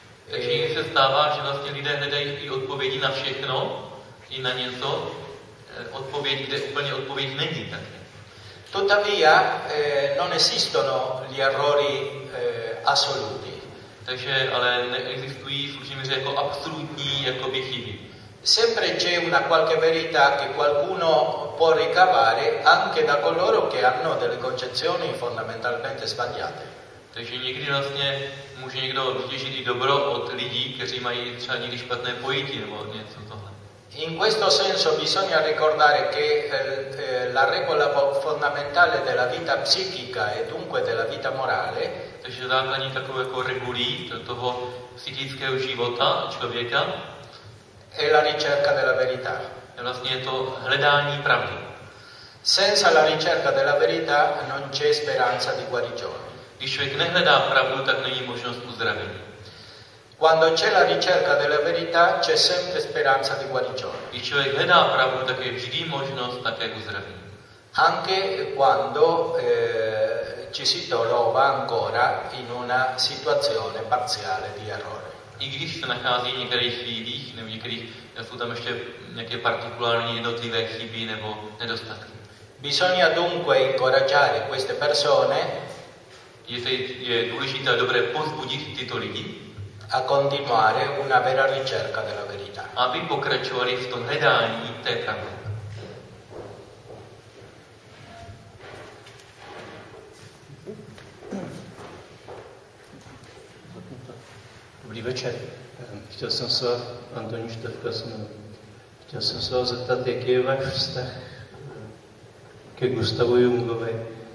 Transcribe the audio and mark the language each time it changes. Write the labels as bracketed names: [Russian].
[Czech] Takže jim se stává, že vlastně lidé hledají i odpovědi na všechno, i na něco, odpověď, kde úplně odpověď není taky. [Italian] Tuttavia non esistono gli errori assoluti. [Czech] Takže ale neexistují, slušně říct, jako absolutní jakoby chyby. [Italian] Sempre c'è una qualche verità che qualcuno può ricavare anche da coloro che hanno delle concezioni fondamentalmente sbagliate. [Czech] Takže někdy vlastně může někdo vytěžit i dobro od lidí, kteří mají třeba někdy špatné pojetí nebo něco tohle. [Italian] In questo senso bisogna ricordare che la regola fondamentale della vita psichica e dunque della vita morale, [Czech] takže základní takové jako regulí toho psychického života člověka, [Italian] è la ricerca della verità. [Czech] È vlastně to hledání pravdy. [Italian] Senza la ricerca della verità non c'è speranza di guarigione. [Czech] Když člověk nehledá pravdu, tak není možnost uzdravení. [Italian] Quando c'è la ricerca della verità c'è sempre speranza di guarigione. [Czech] Když člověk hledá pravdu, tak je vždy možnost také uzdravení. [Italian] Anche quando ci si trova ancora in una situazione parziale di errore. [Czech] I když se nachází v některých chvílích, nebo některých, jsou tam ještě nějaké partikulární jednotlivé chyby nebo nedostatky. [Italian] Bisogna dunque incoraggiare queste persone [Czech] je důležité a dobré povzbudit tyto lidi [Italian] a continuare una vera ricerca della verità. [Czech] Aby pokračovali v tom hledání té pravdy. Dobrý večer. Chtěl jsem se vás, Antonín Štefka, chtěl jsem se vás zeptat, jaký je váš vztah ke Gustavu Jungovi.